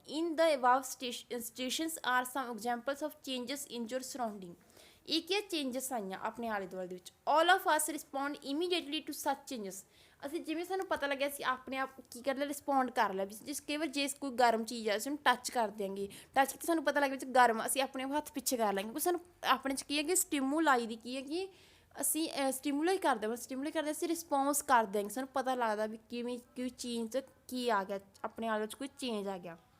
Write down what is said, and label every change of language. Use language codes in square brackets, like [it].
[en] In the above situations are some examples of changes in your surrounding. [pa] ਇਹ ਕੀ changes ਆਈਆਂ ਆਪਣੇ ਆਲੇ ਦੁਆਲੇ ਦੇ ਵਿੱਚ। [en] All of us respond immediately to such changes. [pa] ਅਸੀਂ ਜਿਵੇਂ ਸਾਨੂੰ ਪਤਾ ਲੱਗਿਆ ਅਸੀਂ ਆਪਣੇ ਆਪ ਕੀ ਕਰ ਲਿਆ, ਰਿਸਪੌਂਡ ਕਰ ਲਿਆ। ਜਿਸ ਕਈ ਵਾਰ ਜੇ ਕੋਈ ਗਰਮ ਚੀਜ਼ ਹੈ ਅਸੀਂ ਉਹਨੂੰ ਟੱਚ ਕਰ ਦਿਆਂਗੇ, ਟੱਚ ਕੀਤੀ ਸਾਨੂੰ ਪਤਾ ਲੱਗ ਵਿੱਚ ਗਰਮ, ਅਸੀਂ ਆਪਣੇ ਹੱਥ ਪਿੱਛੇ ਕਰ ਲਾਂਗੇ, ਕਿਉਂਕਿ ਸਾਨੂੰ ਆਪਣੇ 'ਚ ਕੀ ਹੈ ਕਿ ਸਟੀਮੂਲਾਈ ਦੀ ਕੀ ਹੈ ਕਿ ਅਸੀਂ ਸਟੀਮੂਲਾਈ ਕਰਦੇ ਅਸੀਂ ਰਿਸਪੌਂਸ ਕਰ ਦਿਆਂਗੇ, ਸਾਨੂੰ ਪਤਾ ਲੱਗਦਾ ਵੀ ਕਿਵੇਂ ਕੋਈ ਚੇਂਜ ਕੀ ਆ ਗਿਆ, ਆਪਣੇ ਆਲੇ 'ਚ ਕੋਈ ਚੇਂਜ ਆ ਗਿਆ।